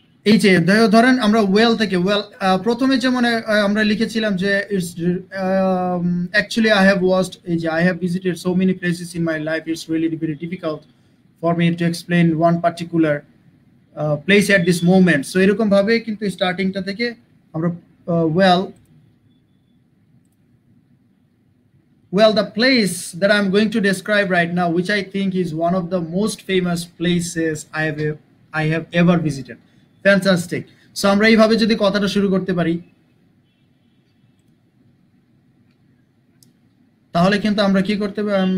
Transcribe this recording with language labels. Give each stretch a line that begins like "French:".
Bangla: এই যে ধরেন আমরা ওয়েল থেকে ওয়েল, প্রথমে যেমন আমরা লিখেছিলাম যে
English: it's actually I have watched,
Bangla: এই যে
English: I have visited so many places in my life, it's really very difficult for me to explain one particular place at this moment.
Bangla: So এরকম ভাবে কিন্তু স্টার্টিংটা থেকে আমরা well
English: the place that I'm going to describe right now, which I think is one of the most famous places I have ever visited. Fantastic.
Bangla: So আমরা এইভাবে যদি কথাটা শুরু করতে পারি তাহলে কিন্তু আমরা কি করতে পারি।